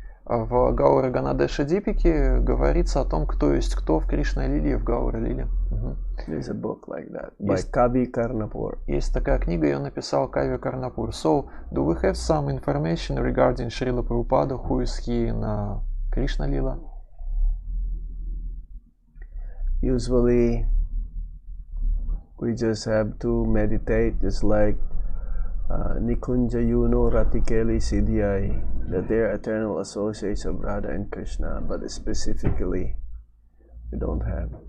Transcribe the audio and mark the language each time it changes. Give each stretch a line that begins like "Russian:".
Russian: В Гаура Ганадеша Дипике говорится о том, кто есть кто в Кришна Лиле и в Гаура Лиле.
English: There's a book like that by Kavi Karnapur.
Russian: Есть такая книга, ее написал Кави Карнапур.
English: So, do we have some information regarding Srila Prabhupada, who is he in Krishna Lila? Usually, we just have to meditate, just like Nikunja Yuno Ratikeli Siddhyai, that they are eternal associates of Radha and Krishna, but specifically, we don't have.